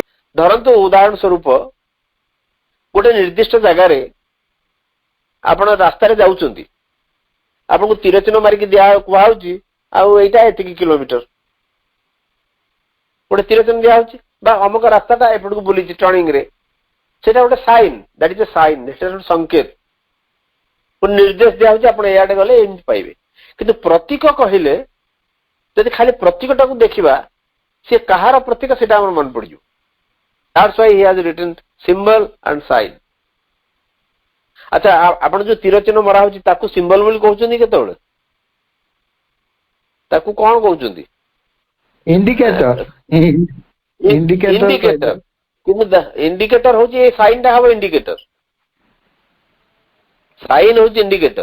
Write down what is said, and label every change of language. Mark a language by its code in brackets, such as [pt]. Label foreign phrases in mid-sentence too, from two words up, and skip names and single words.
[or] ଧରନ୍ତୁ ଉଦାହରଣ ସ୍ୱରୂପ ଗୋଟେ ନିର୍ଦ୍ଦିଷ୍ଟ ଜାଗାରେ ଆପଣ ରାସ୍ତାରେ ଯାଉଛନ୍ତି, ଆପଣଙ୍କୁ ତୀର ଚିହ୍ନ ମାରିକି କୁହାଯାଉଛି ଆଉ ଏଇଟା ଏତିକି କିଲୋମିଟର, ଗୋଟେ ତୀର ଚିହ୍ନ ଦିଆହଉଛି ବା ଅମୁକ ରାସ୍ତାଟା ଏପଟକୁ ବୁଲିଛି ଟର୍ଣ୍ଣିଂ ରେ, ସେଇଟା ଗୋଟେ ସାଇନ, [en] that is a sign, [or] ସେଟା ଗୋଟେ ସଂକେତ, ଗୋଟେ ନିର୍ଦ୍ଦେଶ ଦିଆହଉଛି ଆପଣ ଏଇଆଡେ ଗଲେ ଏମିତି ପାଇବେ। କିନ୍ତୁ ପ୍ରତୀକ କହିଲେ ଯଦି ଖାଲି ପ୍ରତୀକଟାକୁ ଦେଖିବା, ସେ କାହାର ପ୍ରତୀକ ସେଇଟା ଆମର ମନେ ପଡିଯିବ। [en] That's why he has written symbol and sign. [or] ଆଚ୍ଛା, ଆପଣ ଯୋଉ ତୀର ଚିହ୍ନ ମରା ହଉଛି ତାକୁ ସିମ୍ବଲ ବୋଲି କହୁଛନ୍ତି କେତେବେଳେ? ତାକୁ କଣ କହୁଛନ୍ତି? ଇଣ୍ଡିକେଟର। ଇଣ୍ଡିକେଟର। କିନ୍ତୁ ଇଣ୍ଡିକେଟର ହଉଛି ଏ ସାଇନ ଟା ହବ ଇଣ୍ଡିକେଟର, ସାଇନ ହଉଛି ଇଣ୍ଡିକେଟର।